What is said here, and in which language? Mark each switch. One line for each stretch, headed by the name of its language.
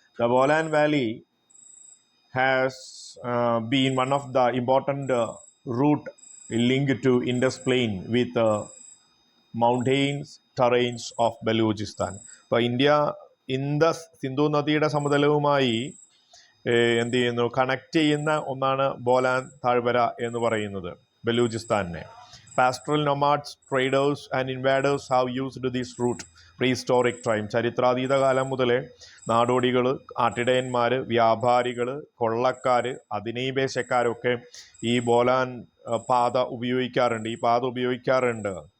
English: The Bolan valley has been one of the important route link to Indus plain with mountains terrains of Balochistan.
Malayalam: അപ്പോൾ India Indus Sindhu നദിയുടെ സമതലവുമായി എന്ത് ചെയ്യുന്നു, connect ചെയ്യുന്ന ഒന്നാണ് ബോലാൻ താഴ്വര എന്ന് പറയുന്നത് ബലൂചിസ്ഥാനെ.
English: Pastoral nomads, traders and invaders have used this route prehistoric time.
Malayalam: ചരിത്രാതീത കാലം മുതലേ നാടോടികൾ, ആട്ടിടയന്മാർ, വ്യാപാരികൾ, കൊള്ളക്കാർ, അധിനിവേശക്കാരൊക്കെ ഈ ബോലാൻ പാത ഉപയോഗിക്കാറുണ്ട്.